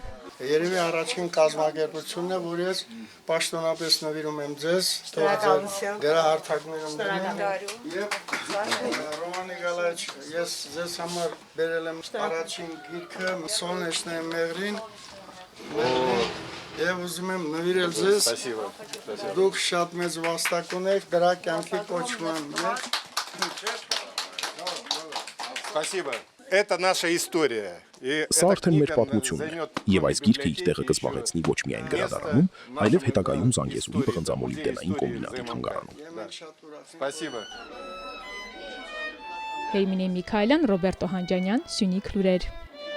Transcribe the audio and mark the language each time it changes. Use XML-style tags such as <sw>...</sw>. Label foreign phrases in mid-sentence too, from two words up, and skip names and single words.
<hy>Երևի առաջին կազմակերպությունն է, որ ես պաշտոնապես նվիրում եմ ձեզ, դերահարթակներում եւ Ռոման Նիկոլաևիչ, ես ձեզ համար բերել եմ առաջին գիրքը Սոնեչնե Մեղրին, եւ ուզում եմ նվիրել ձեզ։ Դուք շատ մեծ վաստակ ունեք դրա կյանքի կոչման մեջ։</hy> <ru>Спасибо. Это наша история.</ru> <hy>Սա արդեն մեր պատմությունն է, եւ այս գիրքը իր տեղը կզբաղեցնի ոչ միայն գրադարանում, այլև հետագայում Զանգեզուրի պղնձամոլիբդենային կոմբինատի թանգարանում։</hy> <ru>Спасибо.</ru> <hy>Հերմինե Միքայելյան, Ռոբերտո Հանջանյան, Սյունիք լուրեր։</hy>